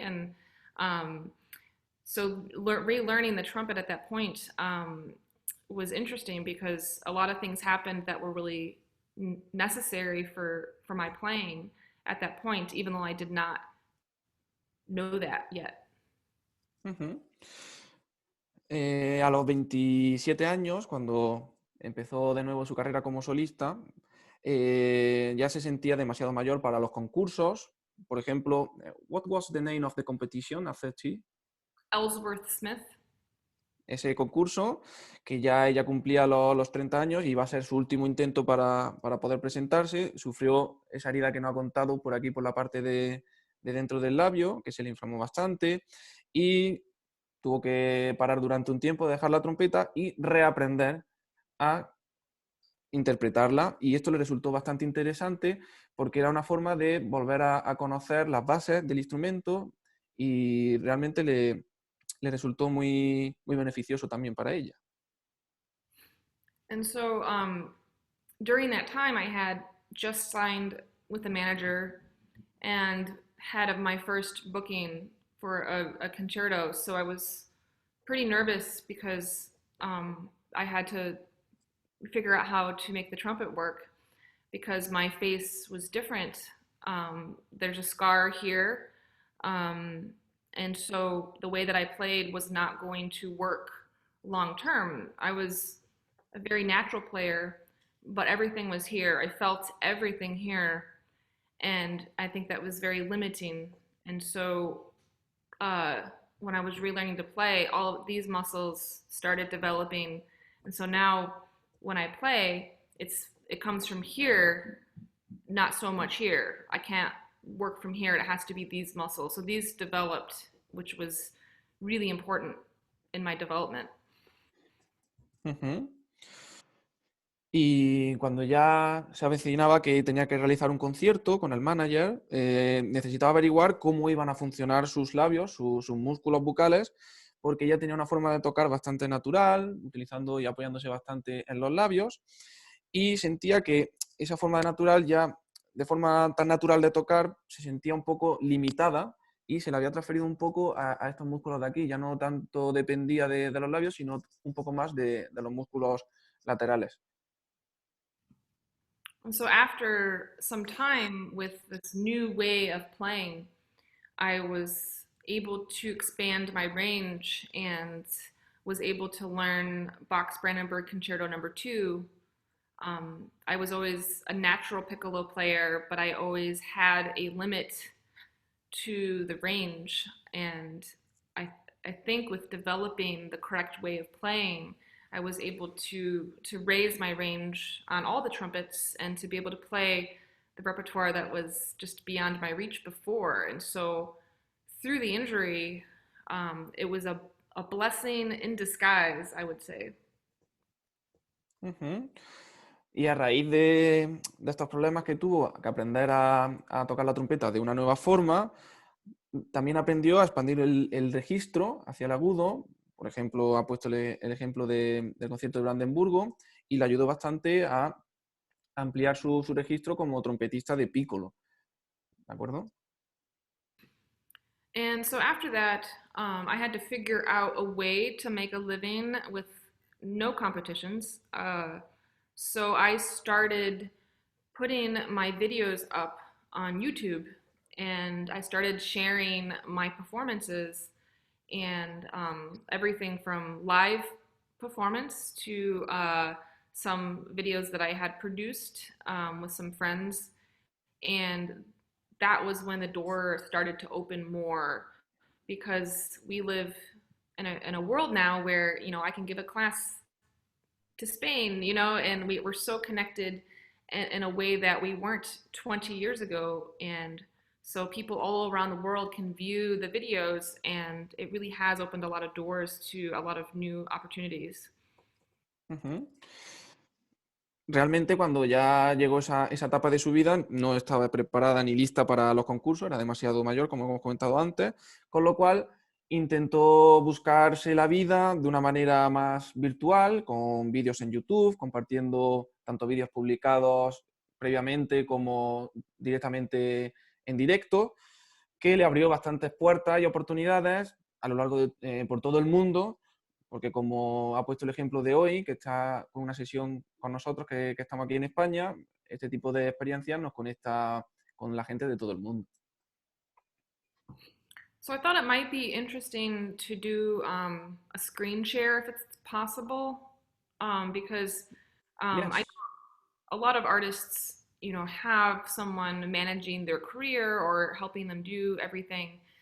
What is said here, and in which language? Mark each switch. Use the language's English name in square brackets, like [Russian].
[English] And so relearning the trumpet at that point was interesting because a lot of things happened that were really necessary for my playing at that point, even though I did not know that yet. Uh-huh. [Spanish] A los 27 años, cuando empezó de nuevo su carrera como solista, ya se sentía demasiado mayor para los concursos. Por ejemplo, [English] what was the name of the competition at 30? Ellsworth Smith. [Spanish] Ese concurso, que ya ella cumplía los 30 años y iba a ser su último intento para poder presentarse, sufrió esa herida que no ha contado por aquí, por la parte de dentro del labio, que se le inflamó bastante, y tuvo que parar durante un tiempo, dejar la trompeta y reaprender a interpretarla, y esto le resultó bastante interesante porque era una forma de volver a conocer las bases del instrumento y realmente le resultó muy, muy beneficioso también para ella. [English] And so during that time, I had just signed with a manager and had my first booking for a concerto. So I was pretty nervous because I had to figure out how to make the trumpet work because my face was different. There's a scar here. And so the way that I played was not going to work long term. I was a very natural player, but everything was here. I felt everything here. And I think that was very limiting. And so when I was relearning to play, all of these muscles started developing. And so now when I play, it comes from here, not so much here. I can't work from here. It has to be these muscles. So these developed, which was really important in my development. Uh-huh. [Spanish] Y cuando ya se avecinaba que tenía que realizar un concierto con el manager, necesitaba averiguar cómo iban a funcionar sus labios, sus músculos bucales, porque ella tenía una forma de tocar bastante natural, utilizando y apoyándose bastante en los labios, y sentía que esa forma de natural ya de forma tan natural de tocar se sentía un poco limitada y se le había transferido un poco a estos músculos de aquí. Ya no tanto dependía de los labios, sino un poco más de los músculos laterales. [English] And so after some time with this new way of playing, I was able to expand my range and was able to learn Bach's Brandenburg Concerto Number 2. I was always a natural piccolo player, but I always had a limit to the range. And I, I think with developing the correct way of playing, I was able to raise my range on all the trumpets and to be able to play the repertoire that was just beyond my reach before. And so through the injury, it was a blessing in disguise, I would say. Uh-huh. [Spanish] Y a raíz de estos problemas que tuvo, que aprender a tocar la trompeta de una nueva forma, también aprendió a expandir el registro hacia el agudo. Por ejemplo, ha puesto el ejemplo del concierto de Brandenburgo y le ayudó bastante a ampliar su registro como trompetista de piccolo. ¿De acuerdo? [English] And so after that, I had to figure out a way to make a living with no competitions. So I started putting my videos up on YouTube and I started sharing my performances and everything from live performance to some videos that I had produced with some friends. And that was when the door started to open more because we live in a world now where, you know, I can give a class to Spain, you know, and we're so connected in a way that we weren't 20 years ago. And so people all around the world can view the videos, and it really has opened a lot of doors to a lot of new opportunities. Uh-huh. [Spanish] Realmente cuando ya llegó esa etapa de su vida no estaba preparada ni lista para los concursos, era demasiado mayor, como hemos comentado antes, con lo cual intentó buscarse la vida de una manera más virtual, con vídeos en YouTube, compartiendo tanto vídeos publicados previamente como directamente en directo, que le abrió bastantes puertas y oportunidades a lo largo por todo el mundo, porque como ha puesto el ejemplo de hoy, que está con una sesión con nosotros, que estamos aquí en España, este tipo de experiencias nos conecta con la gente de todo el mundo. [English] So I thought it might be interesting to do a screen share if it's possible, because Yes. I a lot of artists, you know, have someone managing their career or helping them do everything.